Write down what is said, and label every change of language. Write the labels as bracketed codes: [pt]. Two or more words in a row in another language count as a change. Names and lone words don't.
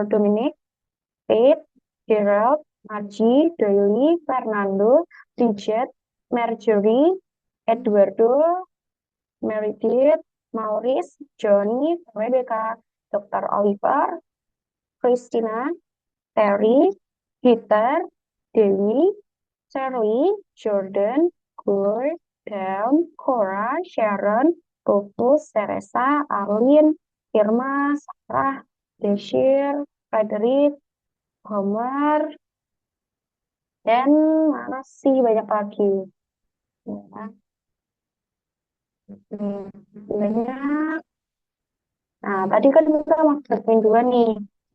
[id] Dominic, Faith, Gerald, Margie, Doily, Fernando, Bridget, Marjorie, Eduardo, Meredith, Maurice, Johnny, Rebecca, Dr. Oliver, Christina, Terry, Peter, Dewi, Charlie, Jordan, Glory, Dawn, Cora, Sharon, Rufus, Teresa, Arlene, Irma, Sarah, Desir, Frederick, Homer, dan mana sih banyak lagi. Ya, banyak. Nah, tadi kan kita masuk admin 2 nih.